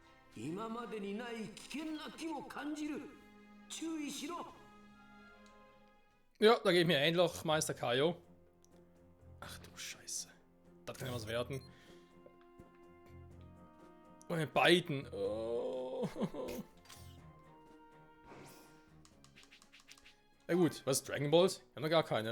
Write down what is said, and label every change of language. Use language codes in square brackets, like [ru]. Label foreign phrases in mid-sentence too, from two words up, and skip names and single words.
[ja] 今までにない危険な気も感じる。注意しろ。 [de] Ja, da geht mir ähnlich, Meister Kaio. Ach du Scheiße. Das kann ja was werden. Meine beiden. Oh. Na gut, was ist Dragon Balls? Wir haben noch gar keine.